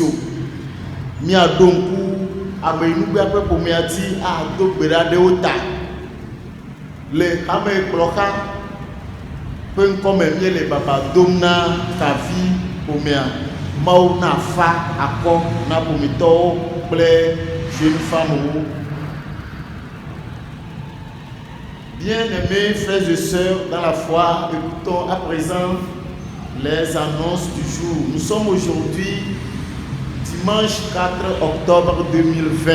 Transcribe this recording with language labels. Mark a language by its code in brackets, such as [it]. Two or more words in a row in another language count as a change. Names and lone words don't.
[ee] Míaɖo ŋku ameyinugbea ƒe ƒomea dzi ado gbe ɖa ɖe wo ta le hamekplɔxa ƒe ŋkɔme míele baba dom na kavi ƒomea Mawu na fa akɔ na ƒometɔwo kple [fr] jeune femmewo. Bien-aimés frères et sœurs dans la foi, écoutons à présent les annonces du jour. Nous sommes aujourd'hui dimanche 4 octobre 2020.